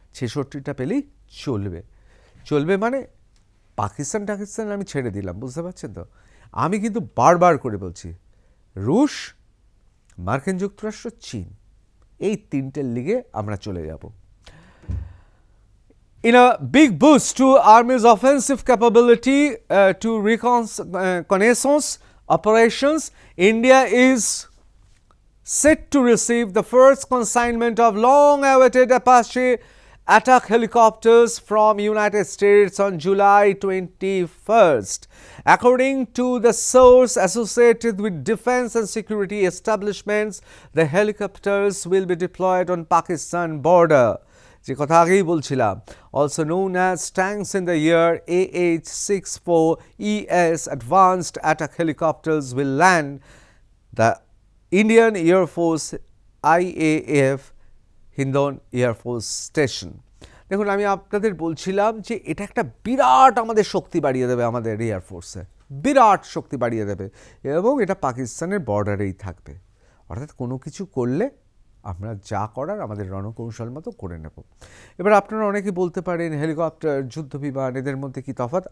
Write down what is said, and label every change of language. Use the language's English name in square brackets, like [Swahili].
[Bangla] 66টা পেলেই চলবে মানে পাকিস্তান আমি ছেড়ে দিলাম, বুঝতে পারছেন তো? আমি কিন্তু বারবার করে বলছি, রুশ, মার্কিন যুক্তরাষ্ট্র, চীন, এই তিনটের লিগে আমরা চলে যাব। [English] In a big boost to Army's offensive capability to reconnaissance operations, India is set to receive the first consignment of long-awaited Apache attack helicopters from United States on July 21st. According to the source associated with defense and security establishments, the helicopters will be deployed on Pakistan border. [Bangla] যে কথা আগেই বলছিলাম, [English] also known as tanks in the year, AH-64ES advanced attack helicopters will land the Indian Air Force IAF Hindon air force station. [Bangla] দেখুন আমি আপনাদের বলছিলাম যে এটা একটা বিরাট আমাদের শক্তি বাড়িয়ে দেবে, আমাদের এয়ারফোর্সে বিরাট শক্তি বাড়িয়ে দেবে, এবং এটা পাকিস্তানের বর্ডারেই থাকবে। অর্থাৎ কোনো কিছু করলে আমরা যা করার আমাদের রণকৌশল মতো করে নেব। এবার আপনারা অনেকে বলতে পারেন হেলিকপ্টার, যুদ্ধ বিমান, এদের মধ্যে কী তফাৎ?